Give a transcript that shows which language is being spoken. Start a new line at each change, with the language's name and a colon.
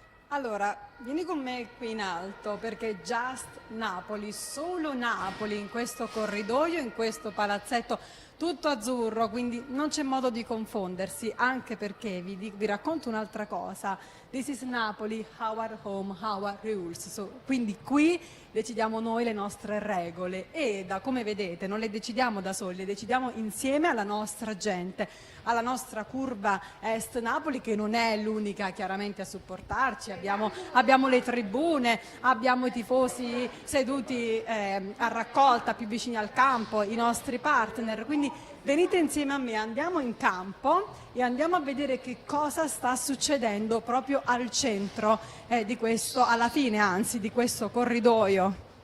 Italian: Allora, vieni con me qui in alto perché Just Napoli, solo Napoli in questo corridoio, in questo palazzetto tutto azzurro, quindi non c'è modo di confondersi, anche perché vi racconto un'altra cosa.
English: This is Napoli, our home, our rules.
Italian: Quindi qui decidiamo noi le nostre regole e come vedete non le decidiamo da soli, le decidiamo insieme alla nostra gente, alla nostra curva Est Napoli, che non è l'unica chiaramente a supportarci. Abbiamo le tribune, abbiamo i tifosi seduti a raccolta più vicini al campo, i nostri partner, quindi venite insieme a me, andiamo in campo e andiamo a vedere che cosa sta succedendo proprio al centro di questo, alla fine anzi, di questo corridoio.